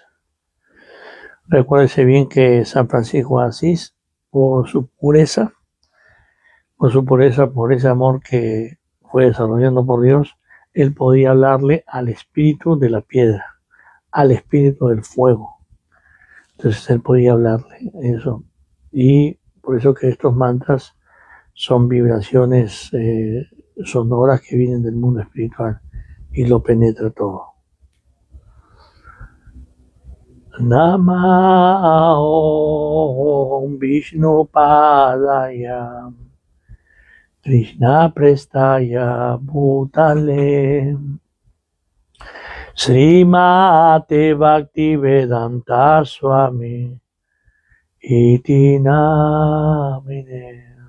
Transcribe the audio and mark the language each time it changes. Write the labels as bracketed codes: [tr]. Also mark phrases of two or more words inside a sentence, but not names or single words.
[es] Recuérdese bien que San Francisco de Asís, por ese amor que fue desarrollando por Dios, él podía hablarle al espíritu de la piedra, al espíritu del fuego. Entonces él podía hablarle eso. Y por eso que estos mantras son vibraciones sonoras que vienen del mundo espiritual y lo penetra todo. [sa] Namah Vishnu Padaya Krishna Prestaya Bhutale Srimate Bhaktivedanta Swami Iti Namine